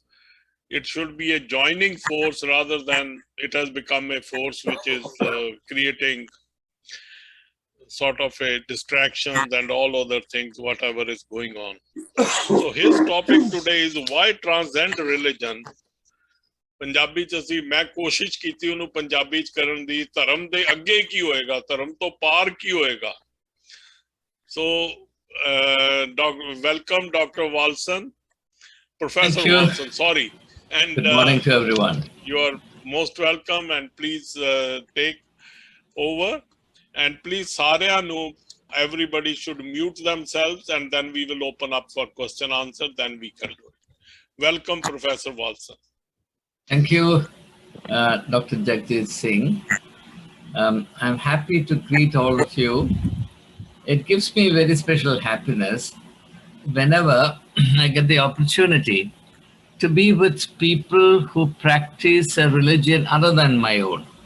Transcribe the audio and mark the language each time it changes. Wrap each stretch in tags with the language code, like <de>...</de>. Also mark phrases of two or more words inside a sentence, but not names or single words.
<en>It should be a joining force rather than it has become a force which is creating sort of a distractions and all other things, whatever is going on. So his topic today is why transcend religion.</en> <pa>ਪੰਜਾਬੀ ਚ ਅਸੀਂ ਮੈਂ ਕੋਸ਼ਿਸ਼ ਕੀਤੀ ਉਹਨੂੰ ਪੰਜਾਬੀ ਚ ਕਰਨ ਦੀ, ਧਰਮ ਦੇ ਅੱਗੇ ਕੀ ਹੋਏਗਾ, ਧਰਮ ਤੋਂ ਪਾਰ ਕੀ ਹੋਏਗਾ.</pa> <en>So welcome Dr. Valson, Professor Valson, sorry. And good morning to everyone. You are most welcome, and please take over. And please,</en> <pa>ਸਾਰਿਆਂ ਨੂੰ,</pa> <en>everybody should mute themselves, and then we will open up for question answer, then we conclude. Welcome, Professor Valson. Thank you, Dr. Jagjit Singh. I'm happy to greet all of you. It gives me very special happiness whenever I get the opportunity to be with people who practice a religion other than my own.</en>